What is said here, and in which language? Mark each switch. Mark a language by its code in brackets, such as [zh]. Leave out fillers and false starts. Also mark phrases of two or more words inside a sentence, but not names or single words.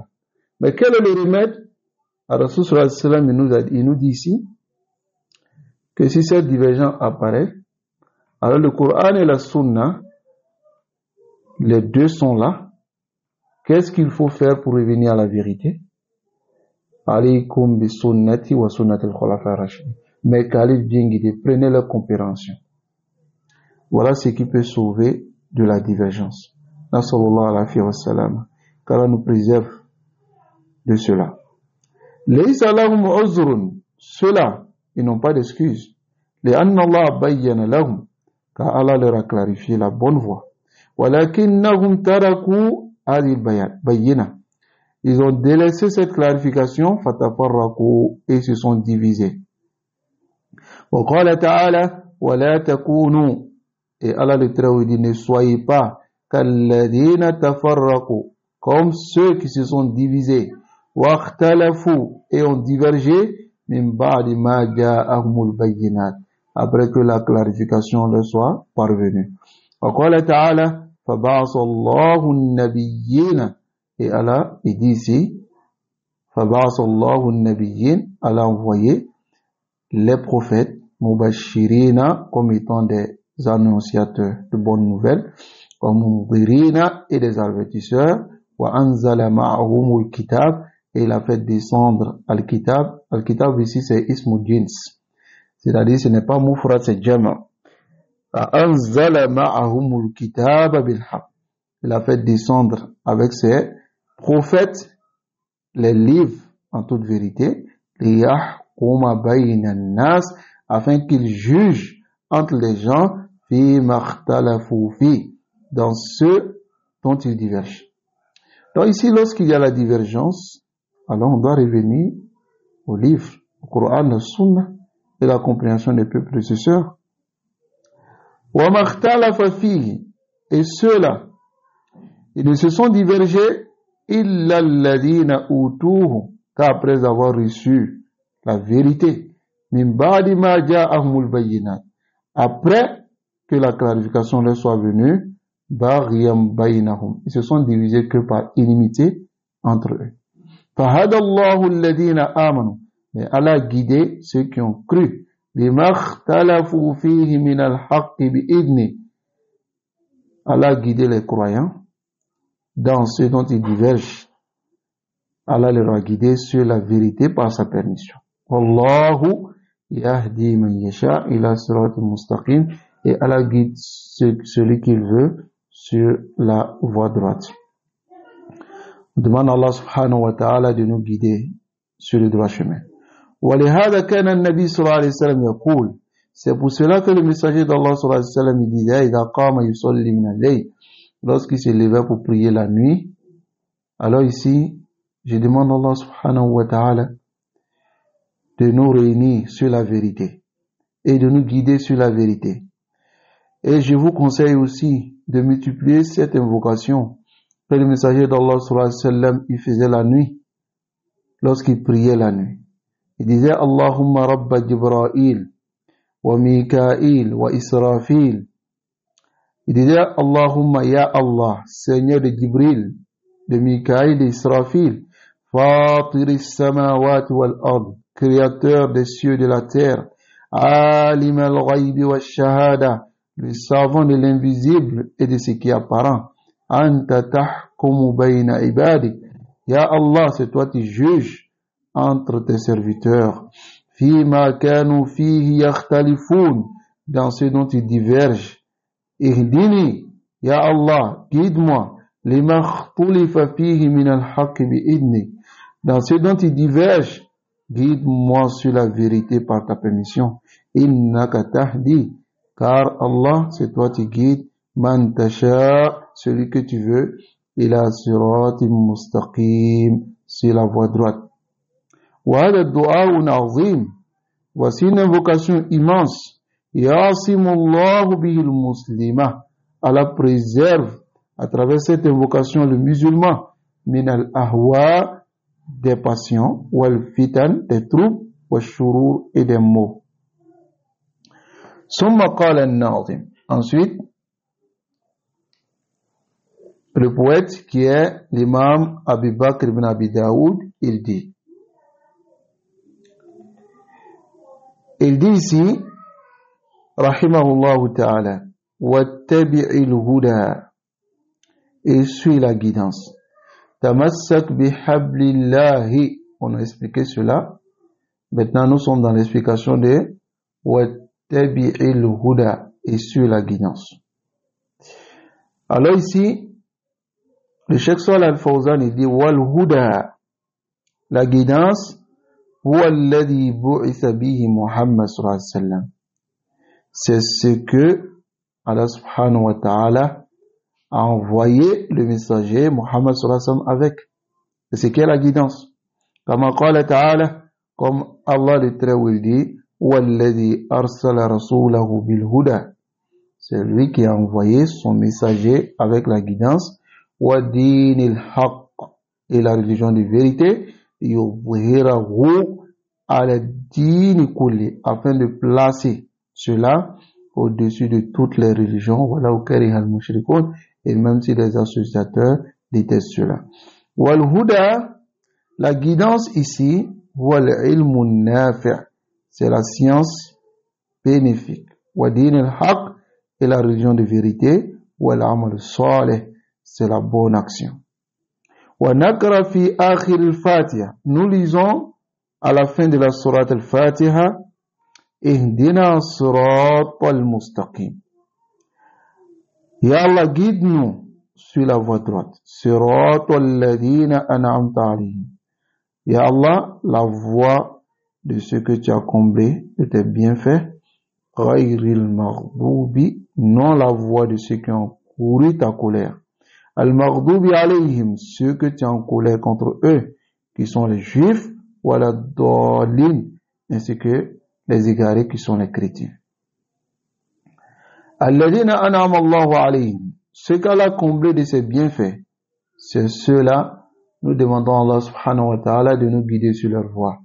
[fr] Mais quel est le remède? [ar] رسول صلى الله عليه وسلم, [fr] il nous dit ici que si cette divergence apparaît, alors le Coran et la sunna, les deux sont là. Qu'est-ce qu'il faut faire pour revenir à la vérité? [ar] عليكم بسنتي وسنة الخلفاء الراشدين. [fr] Mais Khalid bien guidé, prenez leur compréhension. Voilà ce qui peut sauver de la divergence. [ar] صلى الله عليه وسلم. [fr] Qu'Allah nous préserve de cela. [ar] ليس لهم عذر. [fr] Ceux-là, ils n'ont pas d'excuse. [ar] لأن الله بين لهم. [fr] Car Allah leur a clarifié la bonne voie. [ar] ولكنهم تركوا هذه البينة. [fr] Ils ont délaissé cette clarification, fatafarraqu, et se sont divisés. [ar] وقال تعالى ولا تكونوا. [fr] Et Allah le Très-Haut dit, ne soyez pas [ar] كالذين تفرقوا, [fr] comme ceux qui se sont divisés, [ar] واختلفوا, [fr] et ont divergé, [ar] من بعد ما جاءهم البينات, [fr] après que la clarification leur soit parvenue. [ar] وقال تعالى فبعث الله النبيين. [fr] Et Allah, il dit ici, [ar] فَبَعَثَ اللَّهُ النَّبِيِّينَ, [fr] Allah a envoyé les prophètes, mubashirina, comme étant des annonciateurs de bonnes nouvelles, [ar] ومنذرين, [fr] et des avertisseurs, [ar] وأنزل معهم الكتاب, [fr] et il a fait descendre al-kitab. Al-kitab ici c'est [ar] اسم جنس, [fr] c'est-à-dire ce n'est pas mufrad, c'est jama'. [ar] وأنزل معهم الكتاب بالحق. [fr] Il a fait descendre avec ses prophètes les livres en toute vérité, [ar] ليحكم بين الناس, [fr] afin qu'ils jugent entre les gens [ar] فيما اختلفوا فيه, [fr] dans ce dont ils divergent. Donc ici, lorsqu'il y a la divergence, alors on doit revenir au livre, au Coran, la Sunna, et la compréhension des peuples prédécesseurs. [ar] وما اختلف فيه, [fr] et ceux-là, ils ne se sont divergés [ar] إلا الذين أوتوه, [fr] qu'après avoir reçu la vérité, [ar] من بعد ما جاءهم البينات, [fr] après que la clarification leur soit venue, [ar] بغيا بينهم, [fr] ils se sont divisés que par inimité entre eux. [ar] فهدى الله الذين آمنوا, [fr] mais Allah a guidé ceux qui ont cru, [ar] لما اختلفوا فيه من الحق بإذنه, [fr] Allah a guidé les croyants dans ce dont ils divergent. Allah leur a guidé sur la vérité par sa permission. [ar] والله يهدي من يشاء إلى صراط مستقيم, [fr] et Allah guide celui qu'il veut sur la voie droite. On demande à Allah [ar] سبحانه وتعالى [fr] de nous guider sur le droit chemin. [ar] ولهذا كان النبي صلى الله عليه وسلم يقول, [fr] c'est pour cela que le messager d'Allah [ar] صلى الله عليه وسلم [fr] il disait, [ar] إذا قام يصلي من الليل, [fr] lorsqu'il se levait pour prier la nuit. Alors ici, je demande à Allah [ar] سبحانه وتعالى [fr] de nous réunir sur la vérité et de nous guider sur la vérité. Et je vous conseille aussi de multiplier cette invocation que le messager d'Allah [ar] صلى الله عليه وسلم [fr] il faisait la nuit, lorsqu'il priait la nuit. Il disait [ar] اللهم رب جبرائيل وميكائيل وإسرافيل. [fr] Il disait [ar] اللهم يا الله, [fr] Seigneur de Jibril, de Mikail et d'Israfil, [ar] فاطر السماوات والأرض, [fr] créateur des cieux et de la terre, [ar] عالم الغيب والشهادة, [fr] le savant de l'invisible et de ce qui est apparent, [ar] أنت تحكم بين عبادك يا الله, [fr] c'est toi qui juges entre tes serviteurs, [ar] فيما كانوا فيه يختلفون, [fr] dans ce dont ils divergent. [ar] اهدني يا الله, [fr] guide-moi, [ar] لما اختلف فيه من الحق بإذنك, [fr] dans ce dont ils divergent, guide-moi sur la vérité par ta permission. [ar] إنك تهدي, [fr] car Allah, c'est toi qui guides, [ar] من تشاء, [fr] celui que tu veux, [ar] إلى صراط مستقيم, [fr] sur la voie droite. [ar] وهذا دعاء عظيم, [fr] voici une invocation immense. [ar] يعصم الله به المسلم, [fr] Allah préserve à travers cette invocation le musulman [ar] من الأهواء, [fr] des passions, [ar] والفتن, [fr] des troubles, والشرور et des maux. [ar] ثم قال الناظم. [fr] Ensuite, le poète qui est l'imam Abu Bakr ibn Abi Daoud, il dit ici, [ar] رحمه الله تعالى, واتبع الهدى, [fr] et suis la guidance. [ar] تمسك بحبل الله, [fr] on a expliqué cela. Maintenant, nous sommes dans l'explication de [ar] واتبع الهدى, [fr] et suis la guidance. Alors ici, le Cheikh Salih Al-Fawzan, il dit [ar] والهدى, [fr] la guidance, [ar] هو الذي بعث به محمد صلى الله عليه وسلم. [fr] C'est ce que Allah [ar] سبحانه وتعالى [fr] a envoyé le messager Muhammad [ar] صلى الله عليه وسلم [fr] avec. C'est ce qu'est la guidance. [ar] كما قال تعالى, [fr] comme Allah le très haut dit, [ar] هو الذي أرسل رسوله بالهدى. [fr] C'est lui qui a envoyé son messager avec la guidance. [ar] ودين الحق, [fr] et la religion de vérité, [ar] يظهره على الدين كله, [fr] afin de placer cela au-dessus de toutes les religions, voilà [ar] ولو كره المشركون, [fr] et même si les associateurs détestent cela. [ar] والهدى, [fr] la guidance ici, [ar] والعلم النافع', [fr] c'est la science bénéfique. [ar] ودين الحق, [fr] et la religion de vérité, [ar] والعمل الصالح, [fr] c'est la bonne action. [ar] ونقرأ في آخر الفاتحة. [fr] Nous lisons à la fin de la sourate al-Fatiha, [ar] اهدنا الصراط المستقيم. يا الله, [fr] guide-nous sur la voie droite. [ar] صراط الذين أنعمت عليهم. يا الله, [fr] la voie de ce que tu as comblé de tes bienfaits. [ar] غير المغضوب, [fr] non la voie de ceux qui ont couru ta colère. [ar] المغضوب عليهم, [fr] ceux que tu es en colère contre eux, qui sont les juifs, ou [ar] لا الضالين, [fr] ainsi que les égarés qui sont les chrétiens. [ar] الذين أنعم الله عليهم, [fr] ceux qu'Allah a comblé de ses bienfaits, c'est ceux-là, nous demandons à Allah [ar] سبحانه وتعالى [fr] de nous guider sur leur voie.